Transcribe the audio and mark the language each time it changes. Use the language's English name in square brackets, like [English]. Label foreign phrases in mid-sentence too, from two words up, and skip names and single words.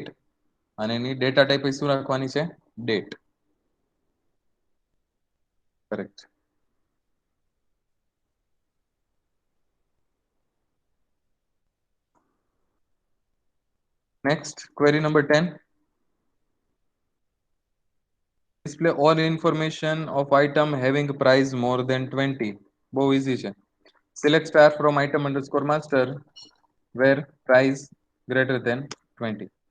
[Gujarati] અને એની [English] data type [Gujarati] શું રાખવાની છે? ડેટ. [English] Correct. Next query number 10. display all information of item having price more than 20. [Gujarati] બહુ easy છે. [English] select star from item underscore master where price greater than 20.